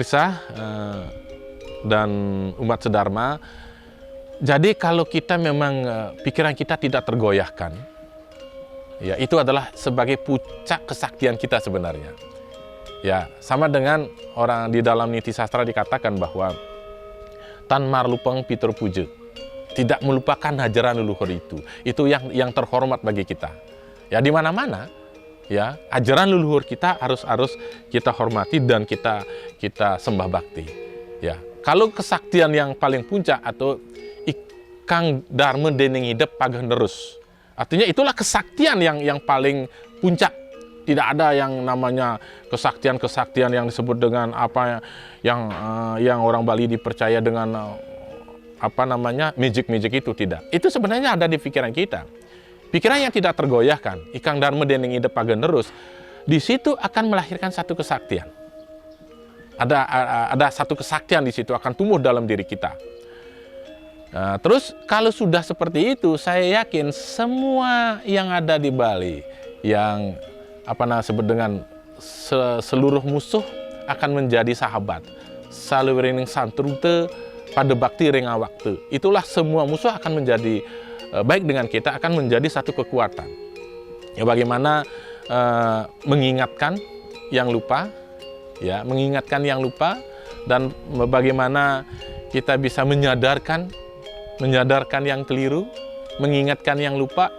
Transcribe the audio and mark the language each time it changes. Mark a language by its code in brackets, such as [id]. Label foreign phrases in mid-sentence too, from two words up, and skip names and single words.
[id] Itu pemirsa, dan umat sedharma. Jadi kalau kita memang pikiran kita tidak tergoyahkan, ya itu adalah sebagai puncak kesaktian kita sebenarnya. Ya, sama dengan orang di dalam niti sastra dikatakan bahwa [kaw] tan marlupeng pitur puja, [id] tidak melupakan ajaran leluhur itu yang terhormat bagi kita. Ya, di mana-mana ya ajaran leluhur kita harus kita hormati dan kita sembah bakti. Ya, kalau kesaktian yang paling puncak atau [kaw] ikang dharma dening hidup pageh nerus, [id] artinya itulah kesaktian yang paling puncak. Tidak ada yang namanya kesaktian yang disebut dengan apa yang orang Bali dipercaya dengan apa namanya magic itu, tidak. Itu sebenarnya ada di pikiran kita. Pikiran yang tidak tergoyahkan, [kaw] ikang dharma dening hidup pageh nerus, [id] di situ akan melahirkan satu kesaktian. Ada satu kesaktian di situ akan tumbuh dalam diri kita. Nah, terus kalau sudah seperti itu, saya yakin semua yang ada di Bali yang sebut dengan seluruh musuh akan menjadi sahabat. [kaw] Salewering santrute pada bakti ring awakte. [id] Itulah semua musuh akan menjadi baik dengan kita, akan menjadi satu kekuatan. Ya, bagaimana mengingatkan yang lupa, ya, mengingatkan yang lupa, dan bagaimana kita bisa menyadarkan yang keliru, mengingatkan yang lupa.